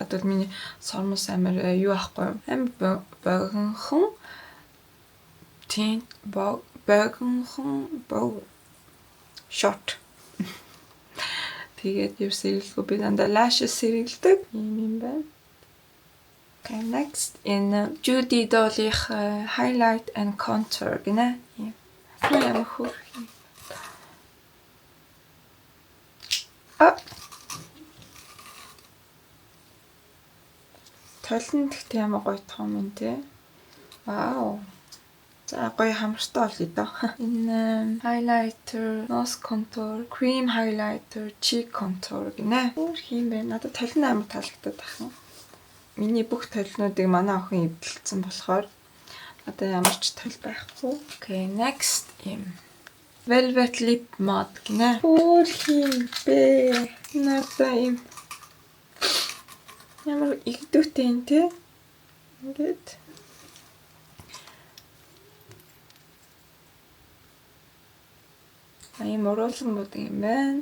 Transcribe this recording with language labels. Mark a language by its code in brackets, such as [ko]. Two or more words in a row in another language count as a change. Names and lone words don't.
[mn] Одоо миний сормос амар юу ахгүй юм. Амар богинохон. Тийм богинохон short. Тэгээд юу сэргэлгүй би дандаа lashes сэргэлдэг юм байна. [en] Okay, next in Judy Dolly highlight and contour гинэ. [mn] Ямар хөөрх юм. Толон тэгтээ ямар гоё том юм те. Вау. За гоё хамартай болъё доо. Энэ [en] highlighter, nose contour, cream highlighter, cheek contour [mn] гинэ. Өөр юм бэ? Надад толон амар таалагдаад байна. Миний бүх толнуудыг манай охин эвдэлсэн болохоор одоо ямар ч тол байхгүй. [en] Okay, next юм. Velvet lip matte гинэ. [mn] Өөр юм бэ? Надад юм. Ямар игдүүтэй юм те. Ингээд ийм уруулан будаг юм байна.